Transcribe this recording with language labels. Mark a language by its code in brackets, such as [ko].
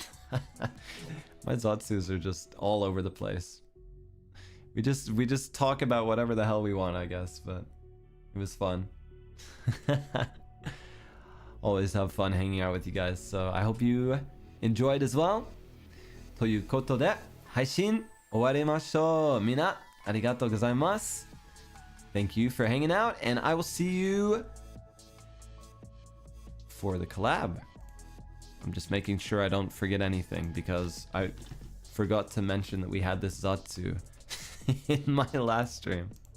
[en] My Zatsus are just all over the place. We just talk about whatever the hell we want, I guess, but it was fun. Always have fun hanging out with you guys, so I hope you enjoyed as well. [ja] ということで、配信終わりましょう。みんな、ありがとうございます。 [en] Thank you for hanging out, and I will see you for the collab. I'm just making sure I don't forget anything, because I forgot to mention that we had this Zatsu in my last stream.